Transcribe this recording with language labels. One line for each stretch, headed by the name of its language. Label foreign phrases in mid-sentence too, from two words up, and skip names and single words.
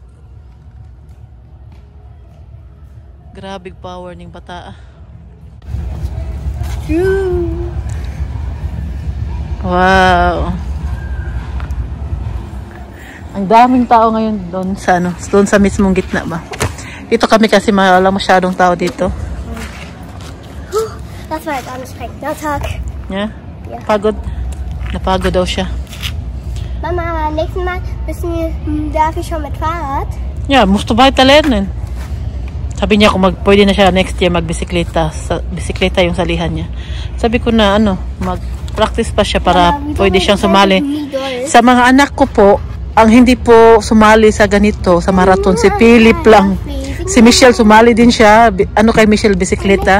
Filipino: Grabe power ng bata. Wow. Ang daming tao ngayon doon sa mismong gitna ba. Dito kami kasi wala masyadong tao dito.
English: That's right, I'm just playing. No talk. Yeah?
Filipino: Pagod. Napagod daw siya. Mama,
German: nächstes Mal darf ich schon mit Fahrrad? Yeah, musst du weiter lernen.
Filipino: Sabi niya kung pwede na siya
English: next year
Filipino: magbisikleta. Bisikleta yung salihan niya. Sabi ko na mag-practice pa siya para pwede siyang sumali. Sa mga anak ko po, ang hindi po sumali sa ganito, sa marathon, si Philip lang. Si Michelle sumali din siya. Kay Michelle bisikleta.